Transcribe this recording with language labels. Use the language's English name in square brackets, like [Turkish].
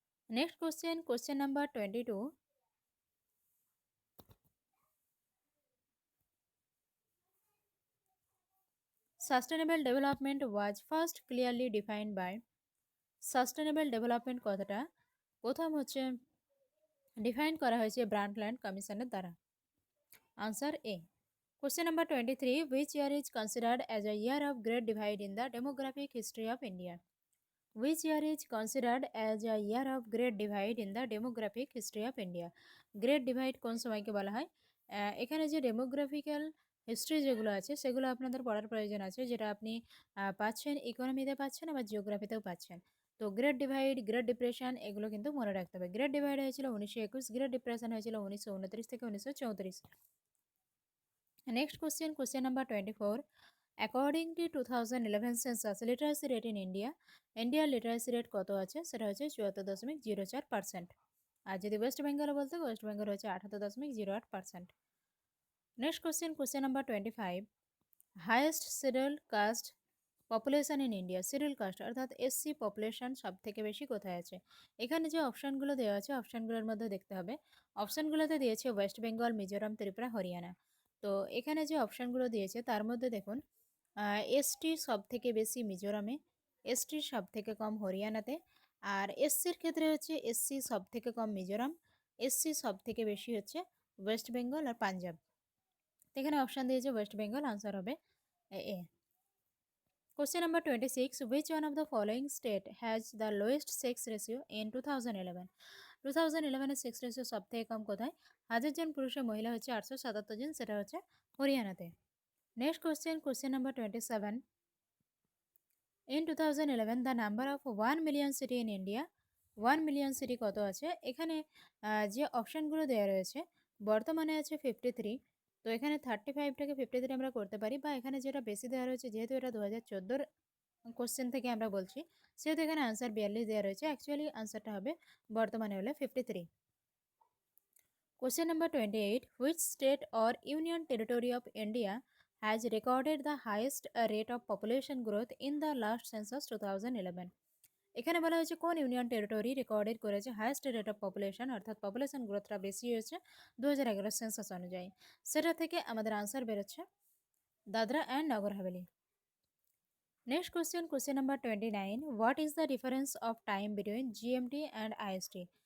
[English] Next question, question number 22, sustainable development was first clearly defined by. [Bangla] Sustainable development কথাটা প্রথম হচ্ছে define করা হয়েছে ব্রান্ডল্যান্ড কমিশনের দ্বারা? Answer A. [English] Question number 23. Which year is considered as a year of great divide in the demographic history of India? Which year is considered as a year of great divide in the demographic history of India? [Bangla] Great divide কোন সময়কে বলা হয়? এখানে যে ডেমোগ্রাফিক্যাল history যেগুলো আছে সেগুলো আপনাদের পড়ার প্রয়োজন আছে, যেটা আপনি পাচ্ছেন ইকোনমিতে পাচ্ছেন আবার জিওগ্রাফিতেও পাচ্ছেন। তো গ্রেট ডিভাইড, গ্রেট ডিপ্রেশন এগুলো কিন্তু মনে রাখতে হবে। গ্রেট ডিভাইড হয়েছিল 1921, গ্রেট ডিপ্রেশন হয়েছিল 1929 থেকে 1934। [English] Next question, question number 24. According to 2011 census, literacy rate in India, India literacy rate [Bangla] কত আছে? সেটা হচ্ছে 74.04%। আর যদি ওয়েস্ট বেঙ্গলে বলতে, ওয়েস্ট বেঙ্গল হচ্ছে 78.08%। [English] Next question, question number 25. Highest schedule caste population in India, schedule caste [Bangla] অর্থাৎ এসসি পপুলেশন সব থেকে বেশি কোথায় আছে? এখানে যে অপশানগুলো দেওয়া আছে অপশানগুলোর মধ্যে দেখতে হবে। অপশানগুলোতে দিয়েছে ওয়েস্ট বেঙ্গল, মিজোরাম, ত্রিপুরা, হরিয়ানা। তো এখানে যে অপশানগুলো দিয়েছে তার মধ্যে দেখুন এসটি সব থেকে বেশি মিজোরামে, এসটির সব থেকে কম হরিয়ানাতে, আর এসসির ক্ষেত্রে হচ্ছে এসসি সব থেকে কম মিজোরাম, এসসি সব থেকে বেশি হচ্ছে ওয়েস্ট বেঙ্গল আর পাঞ্জাব। তো এখানে অপশান দিয়েছে ওয়েস্ট বেঙ্গল, আনসার হবে এ। [English] Question number 26. Which one of the following state has the lowest sex ratio in 2011? [Bangla] 2011 এর সেক্স রেশিও সব থেকে কম কোথায়? 1000 জন পুরুষে মহিলা হচ্ছে 877 জন, সেটা হচ্ছে হরিয়ানাতে। [English] Next question, question number 27. In 2011 the number of 1 million city in India, 1 million city [Bangla] কত আছে? এখানে যে অপশানগুলো দেওয়া রয়েছে বর্তমানে আছে 53। তো এখানে 35টাকে 53 আমরা করতে পারি, বা এখানে যেটা বেশি দেওয়া রয়েছে যেহেতু এটা 2014 কোশ্চেন থেকে আমরা বলছি সেহেতু এখানে আনসার 42 দেওয়া রয়েছে। অ্যাকচুয়ালি আনসারটা হবে বর্তমানে হলে 53। [English] Question number 28. Which state or union territory of India has recorded the highest rate of population growth in the last census 2011? [Bangla] এখানে বলা হয়েছে কোন ইউনিয়ন টেরিটরি রেকর্ডেড করেছে হাইয়েস্ট রেট অফ পপুলেশন, অর্থাৎ পপুলেশন গ্রোথটা বেশি হয়েছে 2011 সেন্সাস অনুযায়ী। সেটা থেকে আমাদের আনসার বেরোচ্ছে Dadra and Nagar Haveli. [English] Next question, question number 29. What is the difference of time between GMT and IST?